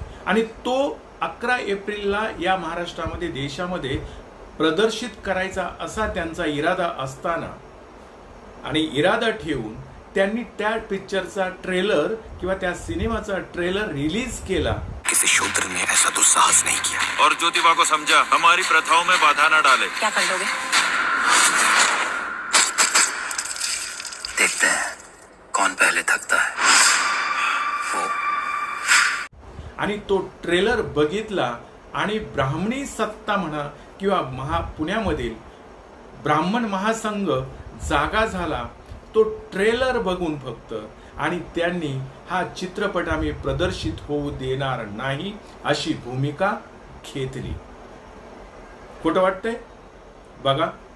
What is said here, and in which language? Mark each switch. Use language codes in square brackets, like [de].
[mr] आणि तो 11 एप्रिलला या महाराष्ट्रामध्ये देशामध्ये प्रदर्शित करायचा असा त्यांचा इरादा असताना आणि इरादा ठेवून त्यांनी त्या पिक्चरचा ट्रेलर किंवा त्या सिनेमाचा ट्रेलर रिलीज केला। [hi] किसी शूद्र ने ऐसा दुस्साहस नहीं किया और ज्योतिबा को समझा हमारी प्रथाओं में बाधा न डाले। क्या कर लोगे? देखते हैं कौन पहले थकता है। वो [mr] आणि तो ट्रेलर बघितला आणि ब्राह्मणी सत्ता म्हणा किंवा पुण्यामधील ब्राह्मण महासंघ जागा झाला तो ट्रेलर बघून फक्त, आणि त्यांनी हा चित्रपट आम्ही प्रदर्शित होऊ देणार नाही अशी भूमिका घेतली। खोटं वाटतंय? बघा।